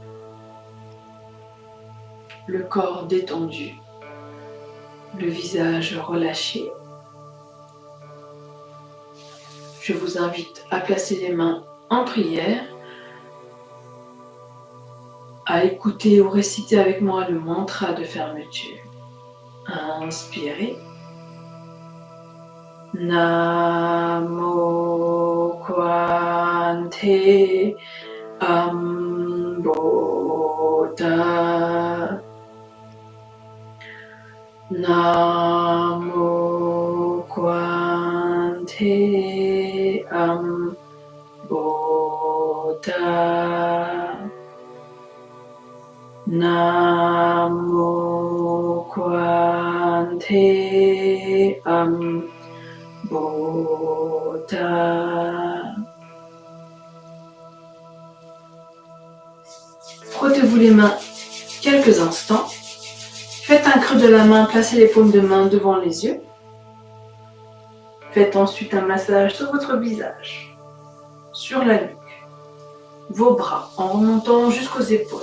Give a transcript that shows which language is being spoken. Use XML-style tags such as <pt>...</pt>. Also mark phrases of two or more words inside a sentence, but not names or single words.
<fr>Le corps détendu, le visage relâché. Je vous invite à placer les mains en prière, à écouter ou réciter avec moi le mantra de fermeture. Inspirez.</fr> <sa>Namo Kwante Ambota. Namo Kwante Ambota. Namo Kwante Ambota.</sa> <fr>Frottez-vous les mains quelques instants. Faites un creux de la main, placez les paumes de main devant les yeux. Faites ensuite un massage sur votre visage, sur la nuque, vos bras en remontant jusqu'aux épaules.</fr>